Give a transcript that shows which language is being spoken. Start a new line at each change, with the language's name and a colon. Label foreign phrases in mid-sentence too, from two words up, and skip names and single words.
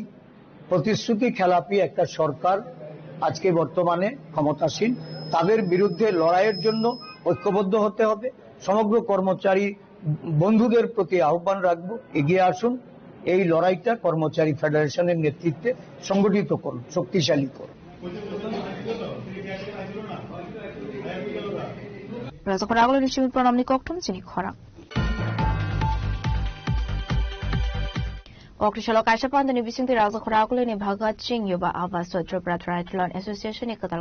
Bangla: প্রতিশ্রুতি খেলাপি একটা সরকার আজকে বর্তমানে ক্ষমতাসীন। তাদের বিরুদ্ধে লড়াইয়ের জন্য ঐক্যবদ্ধ হতে হবে। সমগ্র কর্মচারী বন্ধুদের প্রতি আহ্বান রাখবো, এগিয়ে আসুন, এই লড়াইটা কর্মচারী ফেডারেশনের নেতৃত্বে সংগঠিত করুন, শক্তিশালী করুন।
Kok Borok: Okrishalok Aishapan ni bising ti raza khorakule ni bhagat ching yoba avas Tripura Triathlon Association ni katal